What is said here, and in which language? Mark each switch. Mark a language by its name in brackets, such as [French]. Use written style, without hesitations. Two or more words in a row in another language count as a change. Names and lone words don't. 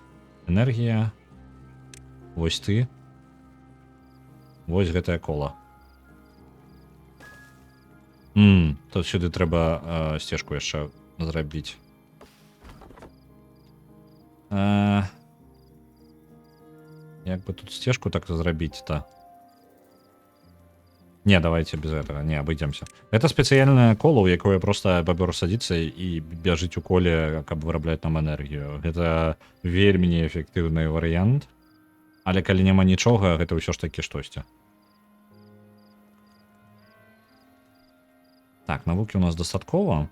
[Belarusian] Энергія. Вось ты. Вось гэтае кола. Тут сюды трэба сцежку яшчэ зрабіць. Як бы тут сцежку так зрабіць-то? [Russian] Не, давайте без этого, не, обойдемся. [Belarusian] Это спецыяльнае кола, у якое просто бабёр садится і бяжыць у коле, каб вырабляць нам энергію. Гэта вельмі неэфектыўны варыянт. Але калі няма нічога, гэта ўсё ж такі штосьці. Так, навукі у нас дастаткова.